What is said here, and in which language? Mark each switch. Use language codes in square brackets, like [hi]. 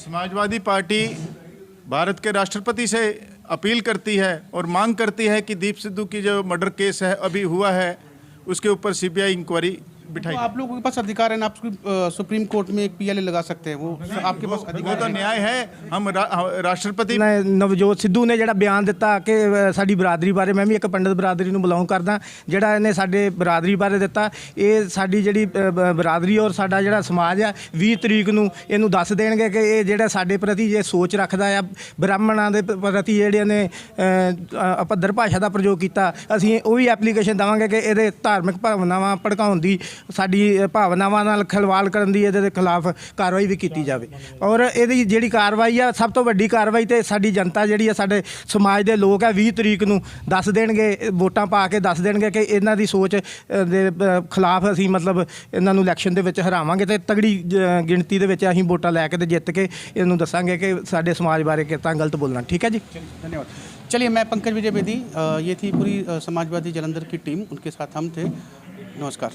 [hi] Samajwadi party Bharat के राष्ट्रपति से अपील करती है और मांग करती है कि दीप सिद्धू की जो मर्डर केस है अभी हुआ है, उसके ऊपर सीबीआई इंक्वायरी बिठाई। तो आप लोगों के पास अधिकार है ना, आप सुप्रीम कोर्ट में एक पीएलए लगा सकते हैं, वो आपके पास वो अधिकार तो है। न्याय है। हम राष्ट्रपति [pa] ਨਵਜੋਤ ਸਿੱਧੂ ਨੇ ਜਿਹੜਾ ਬਿਆਨ ਦਿੱਤਾ ਕਿ ਸਾਡੀ ਬਰਾਦਰੀ ਬਾਰੇ, ਮੈਂ ਵੀ ਇੱਕ ਪੰਡਤ ਬਰਾਦਰੀ ਨੂੰ ਬਿਲੋਂਗ ਕਰਦਾ, ਜਿਹੜਾ ਇਹਨੇ ਸਾਡੇ ਬਰਾਦਰੀ ਬਾਰੇ ਦਿੱਤਾ, ਇਹ ਸਾਡੀ ਜਿਹੜੀ ਬਰਾਦਰੀ ਔਰ ਸਾਡਾ ਜਿਹੜਾ ਸਮਾਜ ਆ 20 ਤਰੀਕ ਨੂੰ ਇਹਨੂੰ ਦੱਸ ਦੇਣਗੇ ਕਿ ਇਹ ਜਿਹੜਾ ਸਾਡੇ ਪ੍ਰਤੀ ਜੇ ਸੋਚ ਰੱਖਦਾ ਆ, ਬ੍ਰਾਹਮਣਾਂ ਦੇ ਪ੍ਰਤੀ ਜਿਹੜੇ ਨੇ ਅਪੱਧਰ ਭਾਸ਼ਾ ਦਾ ਪ੍ਰਯੋਗ ਕੀਤਾ, ਅਸੀਂ ਉਹ ਵੀ ਐਪਲੀਕੇਸ਼ਨ ਦੇਵਾਂਗੇ ਕਿ ਇਹਦੇ ਧਾਰਮਿਕ ਭਾਵਨਾਵਾਂ ਭੜਕਾਉਣ ਦੀ, ਸਾਡੀ ਭਾਵਨਾਵਾਂ ਨਾਲ ਖਿਲਵਾੜ ਕਰਨ ਦੀ ਇਹਦੇ ਖਿਲਾਫ ਕਾਰਵਾਈ ਵੀ ਕੀਤੀ ਜਾਵੇ। ਔਰ ਇਹਦੀ ਜਿਹੜੀ ਕਾਰਵਾਈ ਆ, ਸਭ ਤੋਂ ਵੱਡੀ ਕਾਰਵਾਈ ਤੇ ਸਾਡੀ ਜਨਤਾ ਜਿਹੜੀ ਆ, ਸਾਡੇ ਸਮਾਜ ਦੇ ਲੋਕ ਆ 20 ਤਰੀਕ ਨੂੰ ਦੱਸ ਦੇਣਗੇ, ਵੋਟਾਂ ਪਾ ਕੇ ਦੱਸ ਦੇਣਗੇ ਕਿ ਇਹਨਾਂ ਦੀ ਸੋਚ ਦੇ ਖਿਲਾਫ ਅਸੀਂ ਮਤਲਬ ਇਹਨਾਂ ਨੂੰ ਇਲੈਕਸ਼ਨ ਦੇ ਵਿੱਚ ਹਰਾਵਾਂਗੇ ਤੇ ਤਗੜੀ ਗਿਣਤੀ ਦੇ ਵਿੱਚ ਅਸੀਂ ਵੋਟਾਂ ਲੈ ਕੇ ਤੇ ਜਿੱਤ ਕੇ ਇਹਨੂੰ ਦੱਸਾਂਗੇ ਕਿ ਸਾਡੇ ਸਮਾਜ ਬਾਰੇ ਕਿੱਦਾਂ ਗਲਤ ਬੋਲਣਾ। ਠੀਕ ਹੈ जी, [hi] धन्यवाद। चलिए, मैं पंकज विजय बेदी, ये थी पूरी समाजवादी जालंधर की टीम, उनके साथ हम थे। नमस्कार।